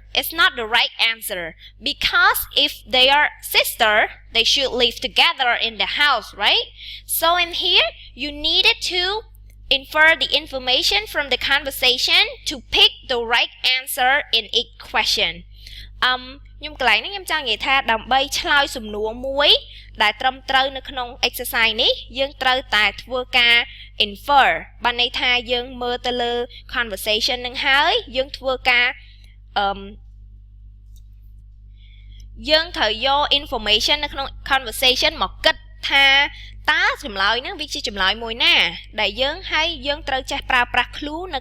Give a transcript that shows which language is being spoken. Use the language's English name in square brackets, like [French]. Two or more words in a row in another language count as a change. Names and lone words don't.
[English] It's not the right answer because if they are sister, they should live together in the house, right? So in here, you needed to infer the information from the conversation to pick the right answer in each question. [Khmer] ខ្ញុំកន្លែងនេះខ្ញុំចង់និយាយថាដើម្បីឆ្លើយសំណួរមួយដែលត្រឹមត្រូវនៅក្នុង exercise នេះយើងត្រូវតែធ្វើការ infer បានន័យថាយើងមើលទៅលើ conversation នឹងហើយយើងធ្វើការយើងត្រូវយក information នៅក្នុង conversation មកគិតថាតើចម្លើយហ្នឹងវាជាចម្លើយមួយណាដែលយើងត្រូវចេះប្រើប្រាស់ clue នៅ